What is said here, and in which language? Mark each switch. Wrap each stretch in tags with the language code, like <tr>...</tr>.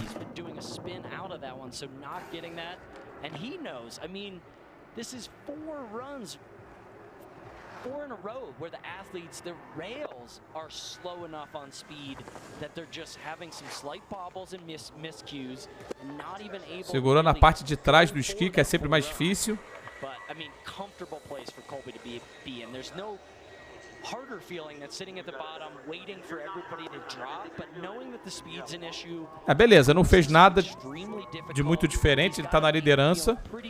<en>He's been doing a spin out of that one, so not getting that. And he knows. I mean, this is 4 runs, 4 in a row where the athletes, the rails are slow enough on speed that they're just having some slight bobbles and miscues and not even able.</en> <pt>Segurou na parte de trás do esqui, que é sempre mais difícil.</pt> <en>But I mean, comfortable place for Colby to be in. There's no harder feeling than sitting at the bottom, waiting for everybody to drop, but knowing that the speed's an issue.</en> <pt>Beleza, não fez nada de muito diferente, ele tá na liderança.</pt>